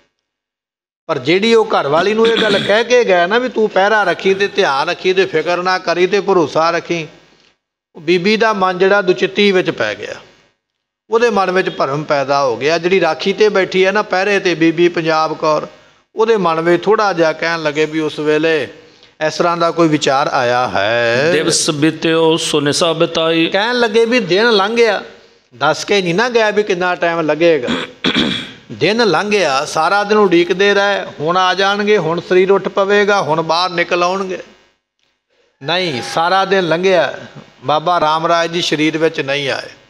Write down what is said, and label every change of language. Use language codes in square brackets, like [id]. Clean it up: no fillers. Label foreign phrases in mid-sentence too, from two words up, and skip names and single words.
[pa] ਪਰ ਜਿਹੜੀ ਉਹ ਘਰ ਵਾਲੀ ਨੂੰ ਇਹ ਗੱਲ ਕਹਿ ਕੇ ਗਏ ਨਾ ਵੀ ਤੂੰ ਪਹਿਰਾ ਰੱਖੀ ਤੇ ਧਿਆਨ ਰੱਖੀ ਤੇ ਫਿਕਰ ਨਾ ਕਰੀ ਤੇ ਭਰੋਸਾ ਰੱਖੀ, ਬੀਬੀ ਦਾ ਮਨ ਜਿਹੜਾ ਦੁਚਿੱਤੀ ਵਿੱਚ ਪੈ ਗਿਆ, ਉਹਦੇ ਮਨ ਵਿੱਚ ਭਰਮ ਪੈਦਾ ਹੋ ਗਿਆ। ਜਿਹੜੀ ਰਾਖੀ ਤੇ ਬੈਠੀ ਹੈ ਨਾ ਪਹਿਰੇ ਤੇ ਬੀਬੀ ਪੰਜਾਬ ਕੌਰ, ਉਹਦੇ ਮਨ ਵਿੱਚ ਥੋੜ੍ਹਾ ਜਿਹਾ ਕਹਿਣ ਲੱਗੇ ਵੀ ਉਸ ਵੇਲੇ ਇਸ ਤਰ੍ਹਾਂ ਦਾ ਕੋਈ ਵਿਚਾਰ ਆਇਆ ਹੈ। [bra] दिवस बीत्यो सो निशा बिताई, [pa] ਕਹਿਣ ਲੱਗੇ ਵੀ ਦਿਨ ਲੰਘ ਗਿਆ, ਦੱਸ ਕੇ ਨਹੀਂ ਨਾ ਗਿਆ ਵੀ ਕਿੰਨਾ ਟਾਈਮ ਲੱਗੇਗਾ। ਦਿਨ ਲੰਘ ਗਿਆ, ਸਾਰਾ ਦਿਨ ਉਡੀਕਦੇ ਰਹੇ, ਹੁਣ ਆ ਜਾਣਗੇ, ਹੁਣ ਸਰੀਰ ਉੱਠ ਪਵੇਗਾ, ਹੁਣ ਬਾਹਰ ਨਿਕਲ ਆਉਣਗੇ। ਨਹੀਂ, ਸਾਰਾ ਦਿਨ ਲੰਘਿਆ, ਬਾਬਾ ਰਾਮ ਰਾਏ ਜੀ ਸਰੀਰ ਵਿੱਚ ਨਹੀਂ ਆਏ।